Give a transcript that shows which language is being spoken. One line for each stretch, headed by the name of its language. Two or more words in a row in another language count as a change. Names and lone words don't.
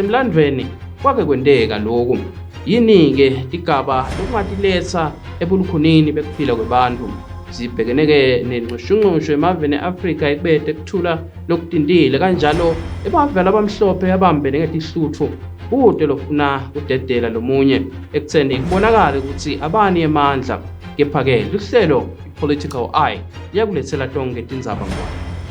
Swati: emlandweni kwake kwendeka lokhu yini-ke tigaba lokungatiletha ebulukhunini bekuphila kwebantu zibhekeneke nenxushunxushu emaveni e-Afrika ekubete kuthula lokutindile kanjalo emaveni abamhlophe abambene ngetihluthu kude lofuna kudedela lomunye ekutheni kubonakala ukuthi abani emandla kepha-ke luhlelo i-political eye liyakulethela tonke tindzaba ngwane.